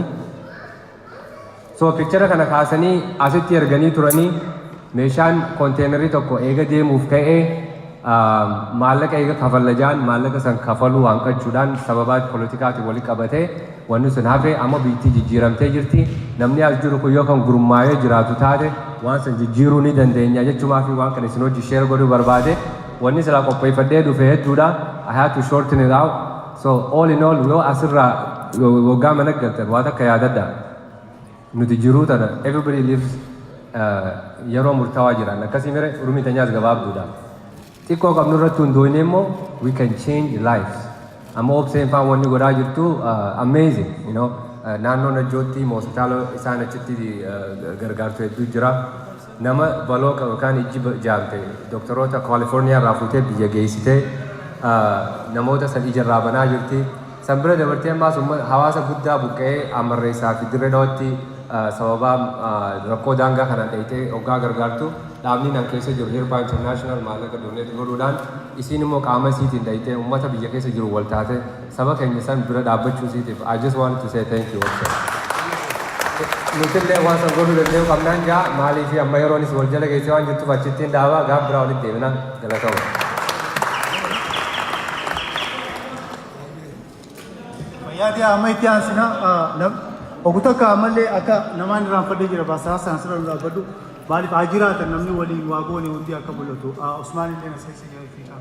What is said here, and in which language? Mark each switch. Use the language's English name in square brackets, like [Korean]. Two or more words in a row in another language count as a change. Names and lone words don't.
[Oromo] So picture kana kaasanii asitti erganii turanii meeshaan konteenerii tokko eega deemuuf ka'ee maallaqa eega kafallajaan maallaqa san kafaluu hanqachuudhaan sababaa poolitikaatti walii qabatee wanni sun hafee amma biyyattii jijjiiramtee jirti. Namni as jiru kun yoo kan gurmaa'ee jiraatu taate waan san jijjiiruu ni dandeenya jechuumaa fi waan kana isin hojii sheer godhuu barbaade wanni silaa qopheeffadhee dhufe hedduudha. [English] I had to shorten it out. So all in all [Oromo] yoo asirraa waggaa mana galtan waan akka yaadadha. Nuti jiruu tana [English] everybody lives [Oromo] yeroo murtaawaa jiran akkasii mire urmii teenyaas gabaabduudha. Xiqqoo qabnu irratti hundoonee immoo [English] we can change lives. [Oromo] Amma obseen faan wanni godhaa jirtu amazing. Naannoo Najjootti hospitaala isaan achitti gargaartu hedduu jira. Nama baloo yookaan ijji jaamte doktoroota Kaalifoorniyaa irraa fuutee biyya geessitee namoota san ija irraa banaa jirti. San bira dabartee ammaas hawaasa guddaa buqqee Amarreessaa fi Diredawaatti sababaa rakkoo daangaa kanaan dhayitee hoggaa gargaartu dhaabni nan keessa jiru Hirpaa International maallaqa donate godhuudhaan isiin immoo qaama isiitiin dhayitee uummata biyya keessa jiru wal taate saba keenya san bira dhaabbachuu isiitiif [English] I just wanted to say thank you also. [Oromo] Nutillee waan san godhuu danda'u qabnaan jaa maalii fi amma yeroonis wal jala geessee waan jirtuuf achittiin dhaabaa gaaf biraa walitti deemina galatama. Yaadi amma itti aansina ogutaka ammallee akka namaan irraanfadhee jira baasaa saansira dhaabbadhu maaliif haa jiraatan namni waliin waa goone hundi akka mul'atu Usmaan illee na seessa jira fiikaa.